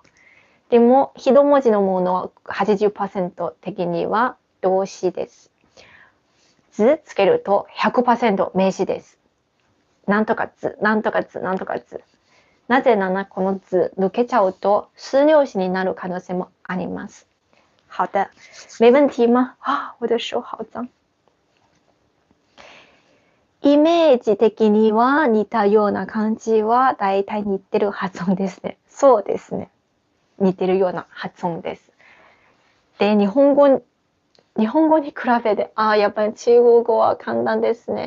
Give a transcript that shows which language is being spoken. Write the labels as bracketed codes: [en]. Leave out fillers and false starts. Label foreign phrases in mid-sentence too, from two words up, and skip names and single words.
[ja] でも一文字のものは 80% 的には動詞です。図つけると 100% 名詞です。なんとか図、なんとか図、なんとか図。なぜならこの図抜けちゃうと数量詞になる可能性もあります。 [zh] 好的，没问题吗？啊，我的手好脏。 [ja] イメージ的には似たような感じはだいたい似てる発音ですね。そうですね。似てるような発音です。で、日本語に比べて、やっぱり中国語は簡単ですね。